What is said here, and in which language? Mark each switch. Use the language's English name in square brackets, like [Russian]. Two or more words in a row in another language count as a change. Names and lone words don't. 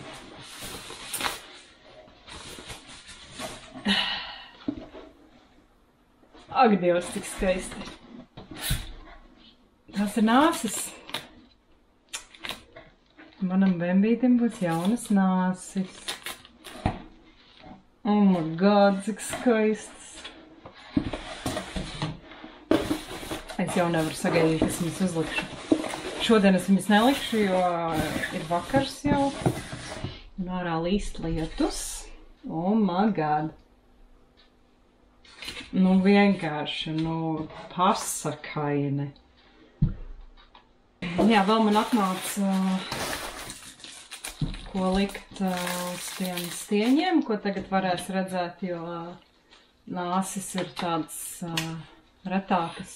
[Latvian] Ak, Dievs, tik skaisti. Tās ir nāsis. Manam bembītim būs jaunas nāsis. [English] Oh my God, [Latvian] cik skaists. Es jau nevaru sagaidīt, kas viņas uzlikšu. Šodien es viņas nelikšu, jo ir vakars jau. Un ārā līst lietus. [English] Oh my God. [Latvian] Nu vienkārši, pasakaini. Jā, vēl man atnāca, ko likt uz tiem stieņiem, ko tagad varēs redzēt, jo nāsis ir tādas retākas.